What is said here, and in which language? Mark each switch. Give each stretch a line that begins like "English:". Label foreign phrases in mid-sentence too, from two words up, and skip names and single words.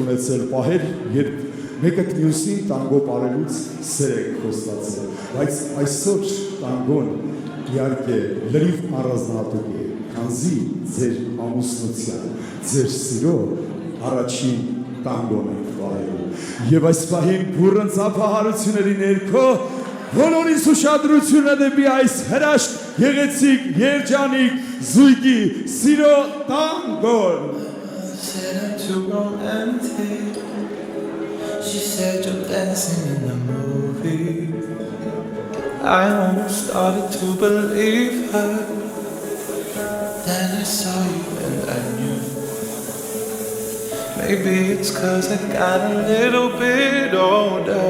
Armenian: ունեցել պահեր երբ մեկը մյուսին տանգո բարելուց սեր եք խոստացել բայց այսօր տանգոն իհարկե լրիվ առանձնահատուկ է քանզի ձեր ամուսնության ձեր սիրո առաջին տանգոն եք բարելու եւ այս պահին բուրըն ծափահարությունների ներքո բոլորիս ուշադրությունը դեպի այս հրաշք գեղեցիկ երջանիկ զույգի սիրո տանգոն
English: She said you're dancing in the movie. I almost started to believe her. Then I saw you and I knew. Maybe it's 'cause I got a little bit older.